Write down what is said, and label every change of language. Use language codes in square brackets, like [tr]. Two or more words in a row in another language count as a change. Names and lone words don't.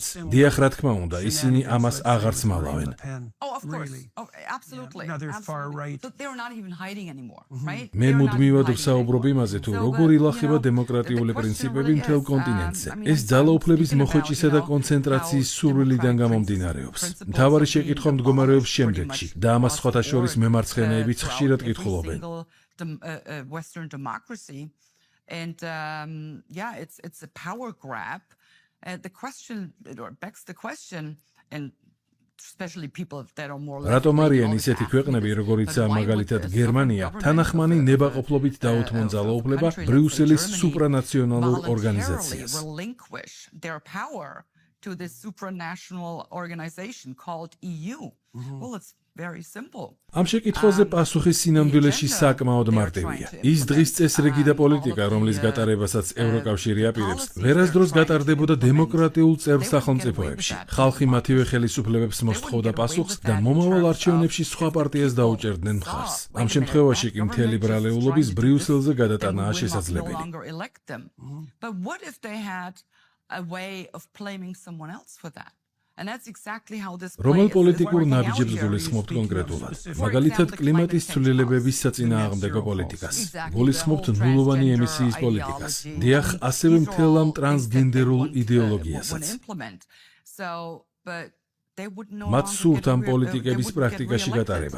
[ka] დიახ, რა თქმა უნდა, ისინი ამას აღარც მალავენ. მე მუდმივად ვსაუბრობ იმაზე, თუ როგორ ილახება დემოკრატიული პრინციპები მთელ კონტინენტზე. ეს ძალაუფლების მოხვეჭისა და კონცენტრაციის სურვილიდან გამომდინარეობს. მთავარი შეკითხვა მდგომარეობს შემდეგში და ამას სხვათა შორის მემარცხენეებიც ხშირად კითხულობენ. [en] And it's a power grab. The question, or begs the question, and especially people that are more. [ka] რატომ არიან ისეთი ქვეყნები, როგორიცაა მაგალითად გერმანია, თანახმანი ნებაყოფლობით დაუთმონ ძალაუფლება ბრიუსელის სუპრანაციონალურ ორგანიზაციას? [en] Their power to this supranational organization called EU. Well, it's very simple. [ka] ამ შეკითხვაზე პასუხი სინამდვილეში საკმაოდ მარტივია. ის დღის წესრიგი და პოლიტიკა, რომლის გატარებასაც ევროკავშირი აპირებს, ვერასდროს გატარდებოდა დემოკრატიულ წევრ სახელმწიფოებში. ხალხი მათივე ხელისუფლებებს მოსთხოვდა პასუხს და მომავალ არჩევნებში სხვა პარტიას დაუჭერდნენ მხარს. ამ შემთხვევაში კი მთელი ბრალეულობის ბრიუსელზე გადატანაა შესაძლებელი. [en] But what if they had a way of blaming someone else for that? [ka] რომელ პოლიტიკურ ნაბიჯებს გულისხმობთ კონკრეტულად? მაგალითად, კლიმატის ცვლილებების საწინააღმდეგო პოლიტიკას. გულისხმობთ ნულოვანი ემისიის პოლიტიკას. დიახ, ასევე მთელ ამ ტრანსგენდერულ იდეოლოგიასაც. მათ სურთ ამ პოლიტიკების პრაქტიკაში გატარება.